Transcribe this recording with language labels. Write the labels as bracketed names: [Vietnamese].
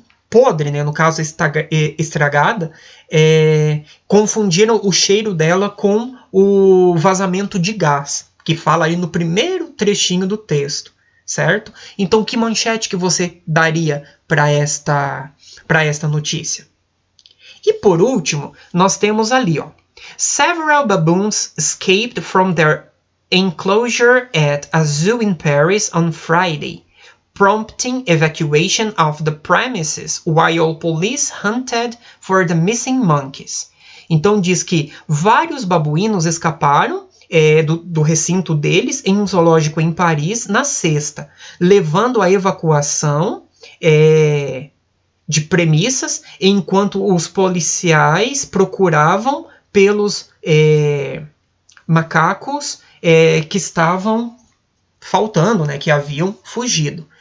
[Portuguese] podre, né, no caso estragada, confundiram o cheiro dela com o vazamento de gás, que fala ali no primeiro trechinho do texto, certo? Então, que manchete que você daria para esta notícia? E por último, nós temos ali, ó, [English] several baboons escaped from their enclosure at a zoo in Paris on Friday, prompting evacuation of the premises while police hunted for the missing monkeys. [Portuguese] Então diz que vários babuínos escaparam do recinto deles em um zoológico em Paris na sexta, levando à evacuação de premissas, enquanto os policiais procuravam pelos macacos que estavam faltando, né, que haviam fugido.